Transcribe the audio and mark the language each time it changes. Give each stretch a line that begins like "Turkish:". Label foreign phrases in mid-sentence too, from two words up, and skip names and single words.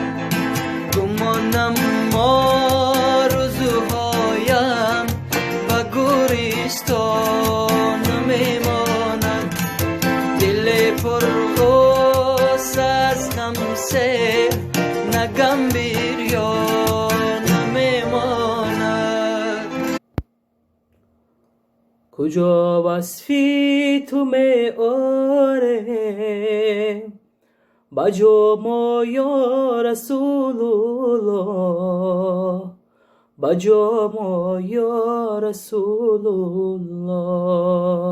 Tajik: гумонам орзуҳоям ба гӯристон намемонад. дили пурғус аз ғам се нагам бирён намемонад.
Persian: کجا وصفی تو میاره بجا ما
Arabic: یا رسول الله.
Persian: بجا ما
Arabic: یا رسول الله.